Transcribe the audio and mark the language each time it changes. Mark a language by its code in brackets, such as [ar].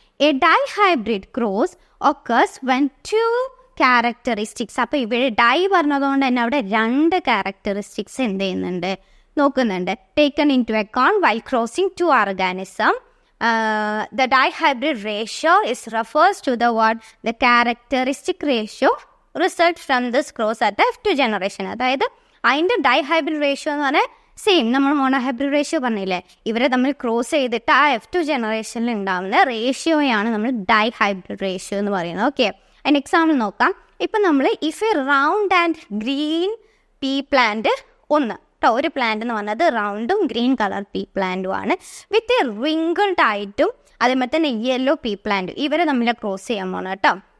[en] a dihybrid cross occurs when two characteristics, [ml] അപ്പോൾ ഇവിടെ dye പറഞ്ഞതുകൊണ്ട് തന്നെ അവിടെ 2 ക്യാരക്ടറിസ്റ്റിക്സ് എന്ത് ചെയ്യുന്നുണ്ട് നോക്കുന്നുണ്ട്. [en] Taken into account while crossing 2 organism. The dihybrid ratio refers to the characteristic ratio result from this cross at the F2 generation. [ml] അതായത് അതിൻ്റെ ഡൈഹൈബ്രിഡ് റേഷ്യോ എന്ന് പറഞ്ഞാൽ സെയിം നമ്മൾ മോണോഹൈബ്രിഡ് റേഷ്യോ പറഞ്ഞില്ലേ, ഇവരെ തമ്മിൽ ക്രോസ് ചെയ്തിട്ട് ആ F2 ജനറേഷനിൽ ഉണ്ടാകുന്ന റേഷ്യോയാണ് നമ്മൾ ഡൈഹൈബ്രിഡ് റേഷ്യോ എന്ന് പറയുന്നത്. ഓക്കെ, അതിന് എക്സാമ്പിൾ നോക്കാം. ഇപ്പം നമ്മൾ [en] if a round and green pea plant [ml] ഒരു പ്ലാന്റ് എന്ന് പറഞ്ഞത് റൗണ്ടും ഗ്രീൻ കളർ പീ പ്ലാന്റും ആണ്, വിത്ത് റിങ്കിൾഡ് ആയിട്ടും അതേപോലെ തന്നെ യെല്ലോ പീ പ്ലാന്റ്, ഇവരെ തമ്മിൽ ക്രോസ് ചെയ്യാൻ പോകണം കേട്ടോ.